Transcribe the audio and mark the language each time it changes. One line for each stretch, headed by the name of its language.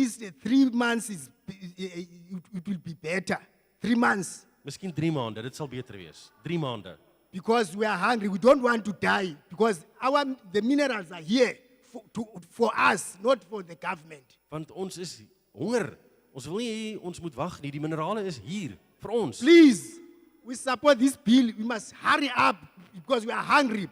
English: least 3 months it will be better. 3 months.
Afrikaans: Miskien 3 maande, dit sal beter wees. 3 maande.
English: Because we are hungry. We don't want to die. Because the minerals are here for us, not for the government.
Afrikaans: Want ons is honger. Ons wil nie hê ons moet wag nie. Die minerale is hier vir ons.
English: Please, we support this bill. We must hurry up because we are hungry.